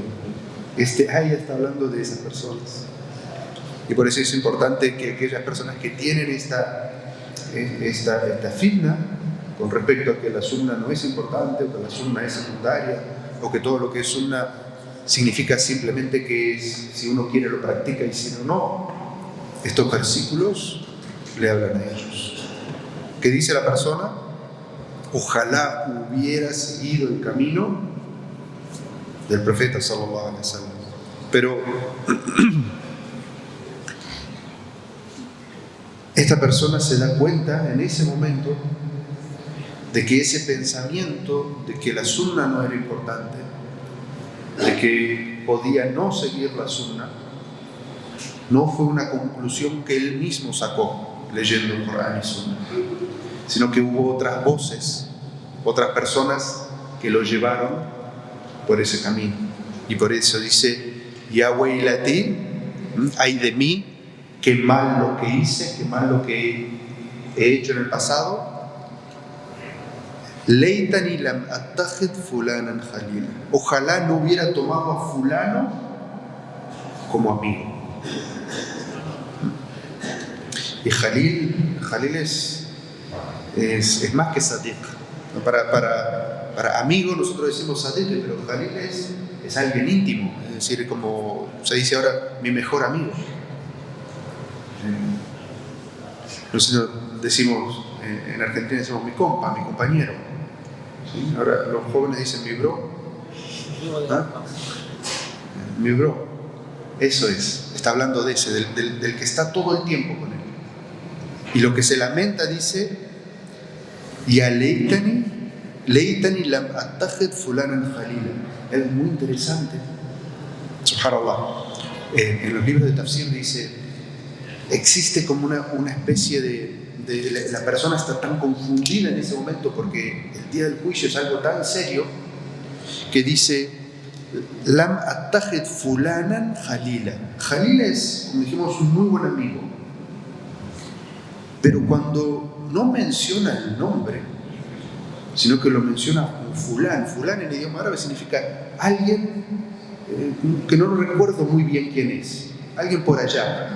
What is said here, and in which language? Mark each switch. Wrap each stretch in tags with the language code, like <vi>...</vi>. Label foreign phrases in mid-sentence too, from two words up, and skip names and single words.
<es>Este ayah está hablando de esas personas. Y por eso es importante que aquellas personas que tienen esta fitna con respecto a que la sunna no es importante, o que la sunna es secundaria, o que todo lo que es sunna significa simplemente que si uno quiere lo practica y si no, no. Estos versículos le hablan a ellos. ¿Qué dice la persona? Ojalá hubiera seguido el camino del profeta</es> <ar>صلى الله عليه وسلم.</ar> <es>Pero esta persona se da cuenta en ese momento de que ese pensamiento de que la sunna no era importante, de que podía no seguir la sunna, no fue una conclusión que él mismo sacó leyendo el Corán y sunna, sino que hubo otras voces, otras personas que lo llevaron por ese camino. Y por eso dice,</es> <ar>يا ويلتى,</ar> <es>ay de mí, qué mal lo que hice, qué mal lo que he hecho en el pasado.</es> <ar>ليتني لم أتخذ فلانا خليلا.</ar> <es>Ojalá no hubiera tomado a fulano como amigo. Y Khalil es más que sadiq. Para amigo nosotros decimos sadiq, pero Khalil es alguien íntimo. Es decir, como se dice ahora, mi mejor amigo. Nosotros decimos, en Argentina decimos mi compa, mi compañero. ¿Sí? Ahora los jóvenes dicen mi bro. ¿Ah? Mi bro. Eso es. Está hablando de ese, del que está todo el tiempo con él. Y lo que se lamenta dice,</es> <ar>يا ليتني لم أتخذ فلانا خليلا.</ar> <es>Es muy interesante. Subhanallah. En los libros de tafsir dice, existe como una especie de la persona está tan confundida en ese momento porque el día del juicio es algo tan serio que dice,</es> <ar>لم أتخذ فلانا خليلا.</ar> <es>Khalila es, como dijimos, un muy buen amigo. Pero cuando no menciona el nombre, sino que lo menciona como fulán. Fulán en idioma árabe significa alguien que no lo recuerdo muy bien quién es. Alguien por allá.</es>